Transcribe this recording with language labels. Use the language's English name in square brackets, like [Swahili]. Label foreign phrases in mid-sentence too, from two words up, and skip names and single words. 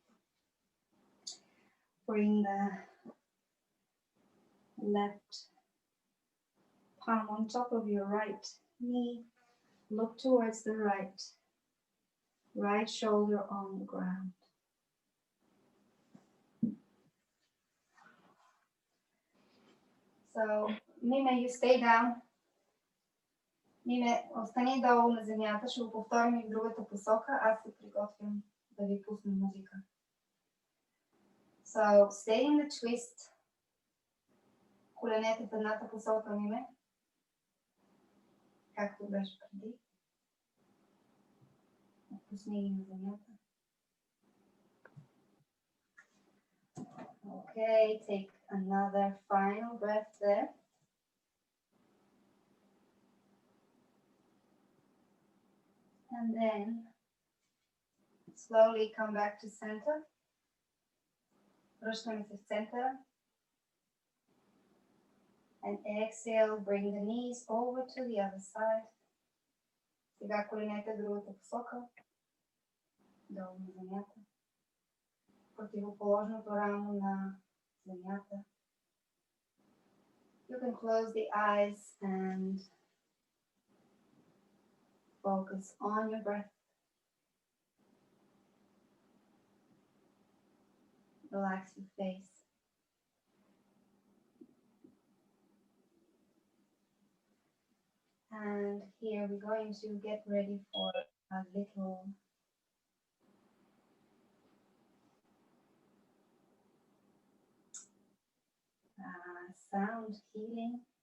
[English] Bring the left palm on top of your right knee. Look towards the right. Right shoulder on the ground. So, Mime, you stay down. [Bulgarian] Миме, остани долу на земята, ще го повторим и в другата посока. Аз се приготвям да ви пусна музика. [English] So, stay in the twist. [Bulgarian] Коленете в едната посока, Миме. Както беше преди. Пусни ги на земята. [English] Okay, take another final breath there. And then slowly come back to center. [Bulgarian] Връщаме се в центъра. [English] And exhale, bring the knees over to the other side. [Bulgarian] Сега коленете в другата посока. Долу на земята. Противоположното рамо на земята. [English] You can close the eyes and focus on your breath. Relax your face. And here we're going to get ready for a little sound healing.